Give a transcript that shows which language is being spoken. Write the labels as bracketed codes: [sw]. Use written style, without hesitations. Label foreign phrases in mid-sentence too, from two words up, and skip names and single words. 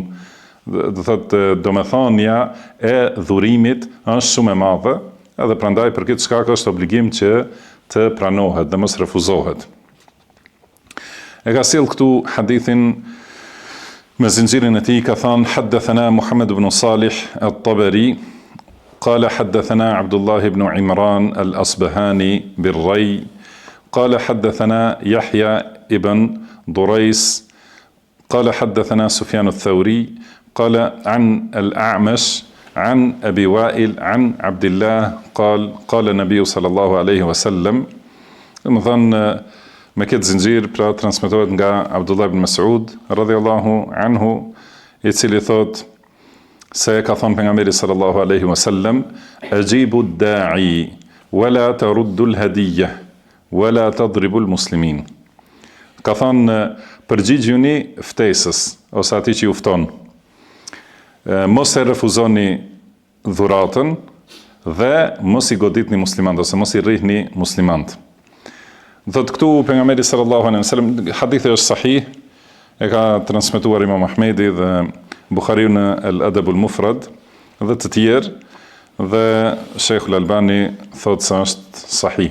[sq] Do thotë domethënia e dhurimit është shumë e madhe, edhe prandaj për këtë shkak është obligim që të pranohet dhe mos refuzohet. E ka sjell këtu hadithin me zinxhirin e tij, ka thënë: [ar] حدثنا محمد بن صالح الطبري قال حدثنا عبد الله بن عمران الأصبهاني بالري قال حدثنا يحيى ابن ضريس قال حدثنا سفيان الثوري قال عن الأعمش عن أبي وائل عن عبد الله قال قال النبي صلى الله عليه وسلم. [sq] مثلا me këtë zinxhir pra transmetohet nga Abdullah ibn Mas'ud [ar] رضي الله عنه, [sq] i cili thot se ka thënë pejgamberi [ar] صلى الله عليه وسلم: أجيبوا الداعي ولا تردوا الهدية ولا تضربوا المسلمين. [sq] Ka thënë përgjigjuni ftesës ose atij që ju fton. Mos e refuzoni dhuratën dhe mos i goditni muslimanët ose mos i rrihni muslimanët. Thot këtu pejgamberi [ar] صلى الله عليه وسلم, [sq] hadithi është sahih, e ka transmetuar Imam Ahmedi dhe Buhariu në Al-Adab al-Mufrad dhe të tjerë, dhe Sheikhul Albani thot se është sahih.